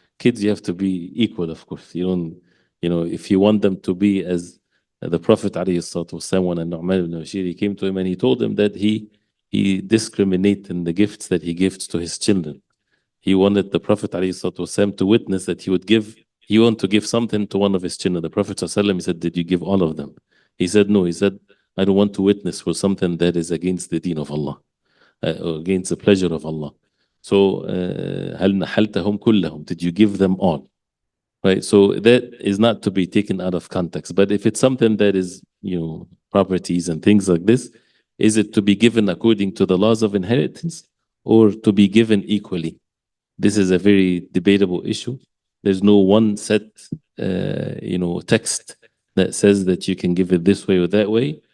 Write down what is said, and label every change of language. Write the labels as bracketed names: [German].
[English] Kids, you have to be equal, of course. You don't, if you want them to be as the Prophet ﷺ, when Nu'man ibn Bashir came to him and he told him that he discriminates in the gifts that he gives to his children. He wanted the Prophet ﷺ to witness that he wanted to give something to one of his children. The Prophet ﷺ, he said, did you give all of them? He said, no. He said, I don't want to witness for something that is against the deen of Allah, or against the pleasure of Allah. [Arabic] So, هل نحلتهم كلهم? [English] Did you give them all? Right. So that is not to be taken out of context. But if it's something that is, properties and things like this, is it to be given according to the laws of inheritance or to be given equally? This is a very debatable issue. There's no one set, text that says that you can give it this way or that way.